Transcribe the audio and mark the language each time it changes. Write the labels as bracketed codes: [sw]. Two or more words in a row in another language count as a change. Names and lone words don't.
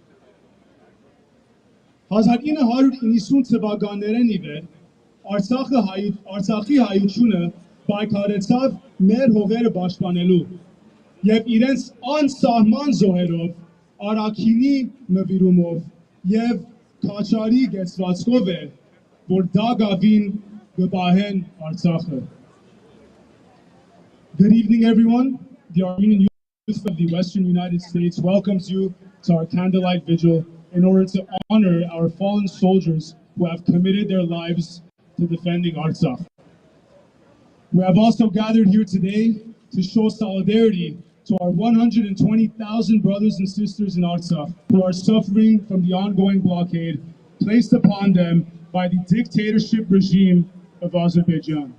[hy] 1990 թվականներն ի վեր Արցախի հայությունը պայքարեցավ մեր հողերը պաշտպանելու եւ իրենց անսահման զոհերով, առաքինի նվիրումով եւ քաչարի գեցվածքով է, որ դա գավին կպահեն Արցախը։ [en] Good evening, everyone. The Armenian Youth of the Western United States welcomes you to our candlelight vigil in order to honor our fallen soldiers who have committed their lives to defending Artsakh. We have also gathered here today to show solidarity to our 120,000 brothers and sisters in Artsakh who are suffering from the ongoing blockade placed upon them by the dictatorship regime of Azerbaijan.